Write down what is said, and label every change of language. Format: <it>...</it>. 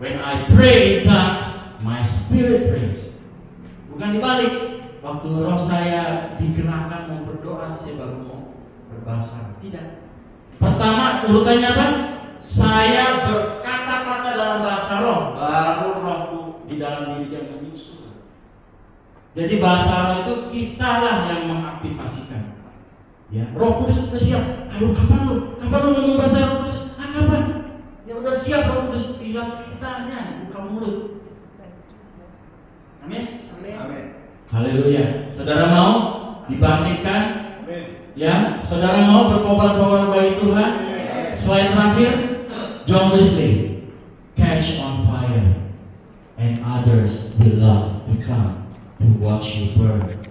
<en>When I pray in tongues, my spirit prays.</en> <id>Bukan dibalik. Waktu roh saya digerakkan mau berdoa, saya baru mau berbahasa. Tidak. Pertama urutannya apa? Saya berkata-kata dalam bahasa roh, baru rohku di dalam diri dia menyusul. Jadi bahasa roh itu kitalah yang mengaktifasikan. Ya, Roh Kudus sudah siap. Ayo kapan lu ngomong bahasa Roh Kudus? Kapan? Ya udah siap Roh Kudus, tinggal kitanya, bukan mulut. Amin. Haleluya. Saudara mau dibangkitkan? Ya, saudara mau berkobar-kobar bagi Tuhan? Slide terakhir,</id> <en>John Wesley, catch on fire, and others will love to come to watch you burn.</en>